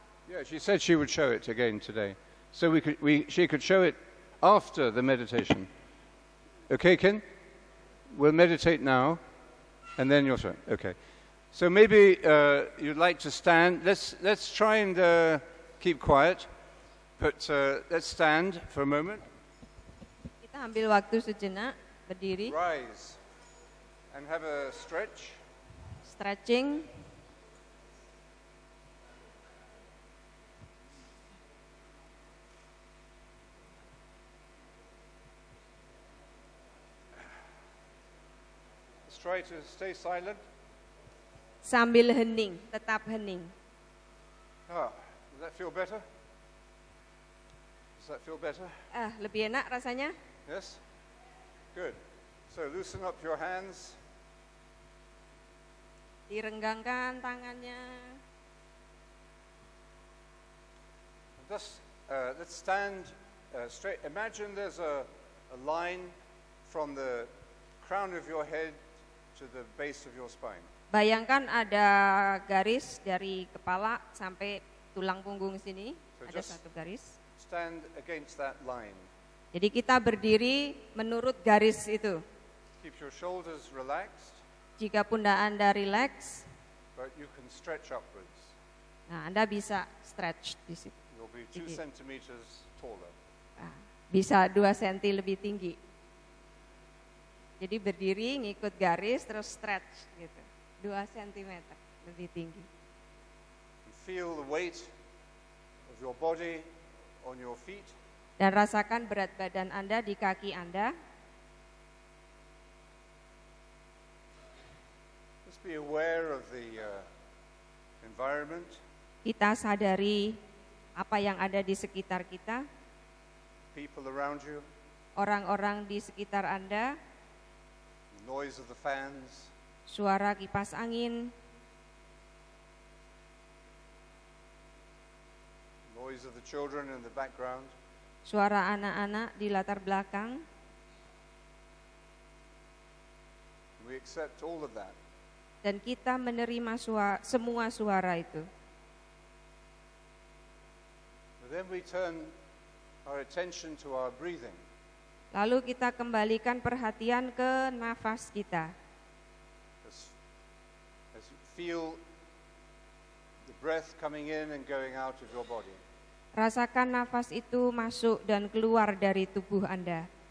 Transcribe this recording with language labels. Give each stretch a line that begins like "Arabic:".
English: Yeah, she said she would show it again today. So she could show it after the meditation. Okay, Kin? We'll meditate now, and then your turn. Okay. So maybe you'd like to stand. Let's try and keep quiet, but let's stand for a moment.
Indonesian: kita ambil waktu sejenak, berdiri,
English: Rise and have a stretch. stretching. Let's try to stay silent.
Indonesian: Sambil hening, tetap hening.
English: Does that feel better? Does that feel better?
Indonesian: Lebih enak rasanya?
English: Yes? Good. So loosen up your hands.
Indonesian: Direnggangkan tangannya.
English: Just let's stand straight. Imagine there's a line from the crown of your head to the base of your spine.
Indonesian: Bayangkan ada garis dari kepala sampai tulang punggung sini,
English: So
Indonesian: ada
English: just
Indonesian: satu garis.
English: stand against that line.
Indonesian: Jadi kita berdiri menurut garis itu.
English: Keep your shoulders relaxed,
Indonesian: Jika pundak Anda rileks,
English: but you can stretch upwards.
Indonesian: nah Anda bisa stretch di situ.
English: You'll be 2
Indonesian: Jadi-
English: centimeters taller.
Indonesian: Nah, bisa 2 cm lebih tinggi. Jadi berdiri ngikut garis terus stretch gitu. 2 cm lebih tinggi.
English: And feel the weight of your body on your feet.
Indonesian: Dan rasakan berat badan Anda di kaki Anda.
English: Just be aware of the environment.
Indonesian: Kita sadari apa yang ada di sekitar kita,
English: People around you,
Indonesian: orang-orang di sekitar Anda,
English: the noise of the fans,
Indonesian: suara kipas angin,
English: noise of the children in the background.
Indonesian: suara anak-anak di latar belakang.
English: We accept all of that.
Indonesian: Dan kita menerima semua suara itu.
English: But then we turn our attention to our breathing.
Indonesian: Lalu kita kembalikan perhatian ke nafas kita.
English: As you feel the breath coming in and going out of your body.
Indonesian: Rasakan nafas itu masuk dan keluar dari tubuh Anda.